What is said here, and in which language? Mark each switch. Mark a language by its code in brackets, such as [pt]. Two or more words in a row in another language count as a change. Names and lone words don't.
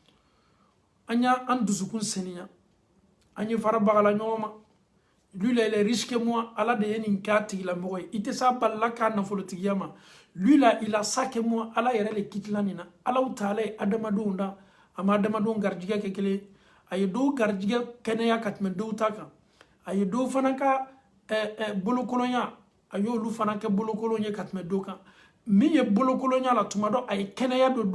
[bm] an y'an dusukun saniya an ye farabagala ɲɔgɔn ma [fr] lui là il est riche que moi [bm] ala de ye nin k'a tigila mɔgɔ ye i tɛ s'a balila k'a nafolotigiya ma [fr] lui là il a ça que moi [bm] ala yɛrɛ le kitila nin na Alahu Taala ye adamadenw da a ma adamadenw garijigɛ kɛ kelen ye a ye dɔw garijigɛ kɛnɛya ka tɛmɛ dɔw ta kan a ye dɔw fana ka bolokolonya a y'olu fana kɛ bolokolon ye ka tɛmɛ dɔw kan min ye bolokolonya la tuma dɔ a ye kɛnɛya do